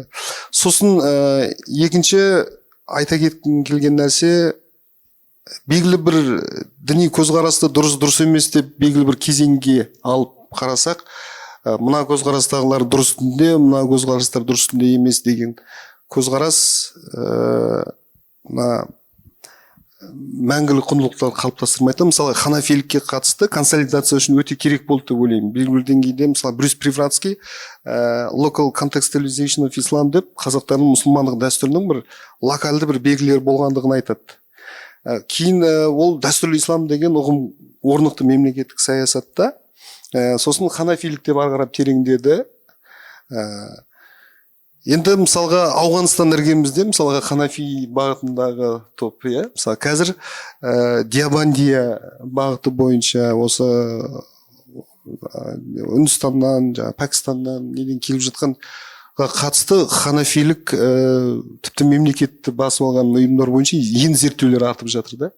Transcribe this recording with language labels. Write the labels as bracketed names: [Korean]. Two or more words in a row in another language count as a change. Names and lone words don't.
[Kazakh] Сосын екінші айта кеткім келген нәрсе, белгілі бір діни көзқарасты дұрыс емес деп белгілі бір кезеңге алып қарасақ, мына көзқарастағылар дұрыс үстінде, мына көзқарастар дұрыс үстінде емес деген көзқарас мәңгілік құндылықтарды қалыптастырмайды. Мысалы ханафилікке қатысты консолидация үшін өте керек болды деп ойлаймын. Белгілі бір деңгейде мысалы Брюс Привратский [English] local contextualization of Islam [Kazakh] деп қазақтардың мұсылмандық дәстүрінің бір локальды бір белгілері болғандығын айтады. Кейін ол дәстүрлі ислам деген ұғым орнықты мемлекеттік саясатта, сосын ханафилік деп ары қарап тереңдеді. Енді мысалға Ауғанстан іргемізде мысалға ханафи бағытындағы топ, мысалы қазір Диабандия бағыты бойынша осы Үндістаннан, Пәкістаннан неден келіп жатқан қатысты ханафилік тіпті мемлекетті басып алған ұйымдар бойынша енді зерттеулер артып жатыр да.